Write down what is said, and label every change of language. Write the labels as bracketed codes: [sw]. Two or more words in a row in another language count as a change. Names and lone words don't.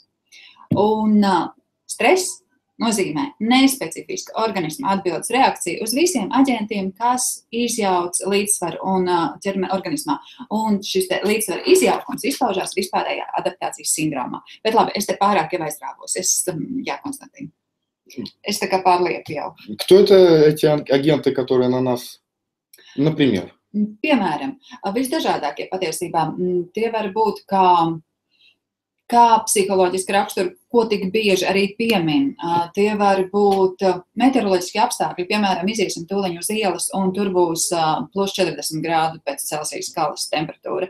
[lv] Un stress nozīmē nespecifiska organisma atbildes reakcija uz visiem aģentiem, kas izjauc līdzsvaru un ķermeni organismā. Un šis līdzsvaru izjaukums izpaužās vispārējā adaptācijas sindromā. Bet labi, es te pārāk jau aizrāvos. Jā, Konstantīna. Es tā kā pārlieku jau. [ru] Кто это эти агенты, которые на нас, например? [lv] Piemēram, visdažādākie patiesībā tie var būt kā psiholoģiski raksturi, ko tik bieži arī piemin. Tie var būt meteoroloģiski apstākļi, piemēram, iziesim tūliņ uz ielas, un tur būs plus 40 grādu pēc Celsijas skalas temperatūra.